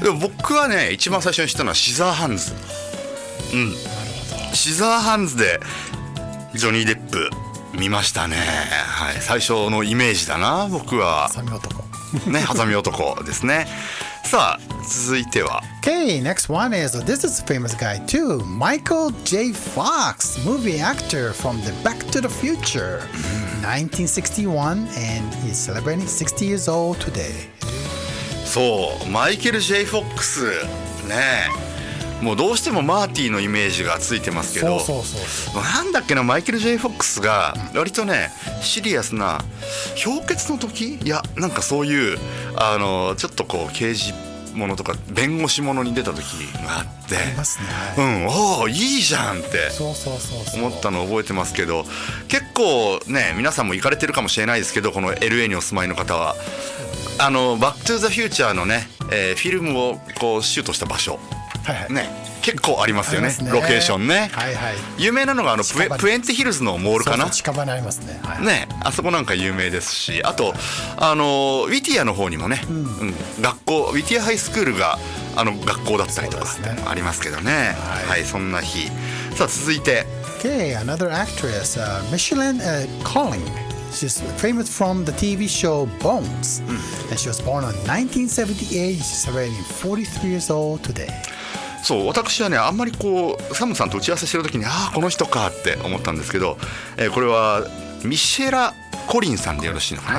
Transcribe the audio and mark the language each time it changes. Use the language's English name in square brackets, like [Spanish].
[Japanese] でも僕はね、一番最初に知ったのはシザーハンズ。シザーハンズでジョニー・デップ見ましたね。はい、最初のイメージだな、僕は。ハサミ男。ね、ハサミ男ですね。さあ続いては [English] Okay, next one is, this is a famous guy too, Michael J. Fox, movie actor from the Back to the Future, 1961, and he's celebrating 60 years old today. [Japanese] そうマイケル・ J. フォックスね、もうどうしてもマーティのイメージがついてますけど、なんだっけな、マイケル・ J. フォックスが割とねシリアスな氷結の時、いやなんかそういうちょっとこう刑事ものとか弁護士ものに出た時があって、いいじゃんって思ったのを覚えてますけど、結構ね皆さんも行かれてるかもしれないですけど、この LA にお住まいの方はバック・トゥ・ザ・フューチャーのね、フィルムをこうシュートした場所、ね結構ありますよね、ロケーションね、有名なのがプエンテヒルズのモールかな、近場にありますね、ね、あそこなんか有名ですし、あとウィティアの方にもね、学校ウィティアハイスクールが学校だったりとかありますけどね、はい、そんな日。さあ続いて [English] Okay, another actress, Micheline Colling.She's famous from the TV show Bones, and she was born in 1978. She's celebrating 43 years old today. [Japanese] そう私はねあんまりこうサムさんと打ち合わせしてる時にこの人かって思ったんですけど、これはミシェラ・コリンさんでよろしいのかな。